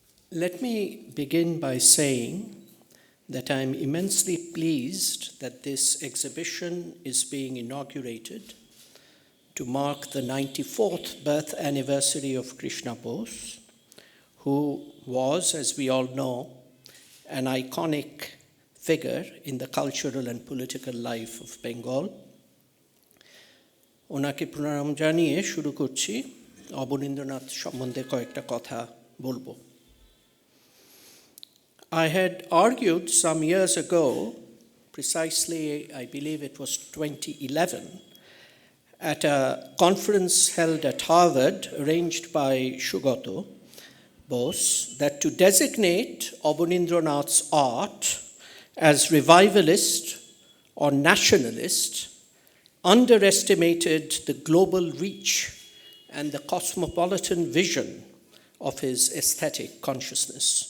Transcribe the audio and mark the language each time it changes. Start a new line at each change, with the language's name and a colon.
English: Let me begin by saying that I'm immensely pleased that this exhibition is being inaugurated to mark the 94th birth anniversary of Krishna Bose, who was, as we all know, an iconic figure in the cultural and political life of Bengal.
Bangla: ওনাকে প্রণাম জানিয়ে শুরু করছি অবনীন্দ্রনাথ সম্বন্ধে কয়েকটা কথা বলবো।
English: I had argued some years ago, precisely I believe it was 2011, at a conference held at Harvard arranged by Sugata Bose, that to designate Abanindranath's art as revivalist or nationalist underestimated the global reach and the cosmopolitan vision of his aesthetic consciousness.